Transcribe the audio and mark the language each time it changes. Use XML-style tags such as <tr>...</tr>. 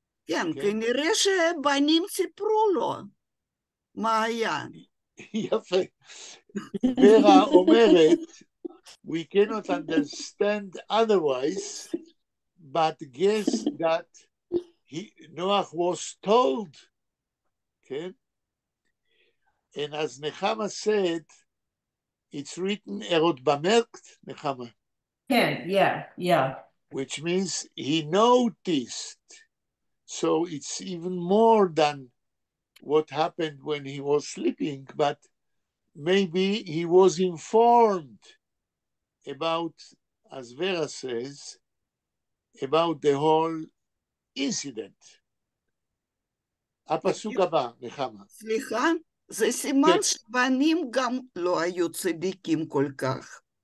<he>כן, כנראה שבנים סיפרו לו מה היה. יפה. ורה אומרת,</he> <en>we cannot understand otherwise, but guess that Noach was told, okay? And as Nechama said, it's written,</en> <de>erot bemerkt,</de> <en>Nechama. Yeah. Which means he noticed. So it's even more than what happened when he was sleeping, but maybe he was informed about, as Vera says, about the whole incident.</en> <he>הפסוק הבא, נחמה. סליחה, זה סימן שבנים גם לא היו צדיקים כל כך.</he>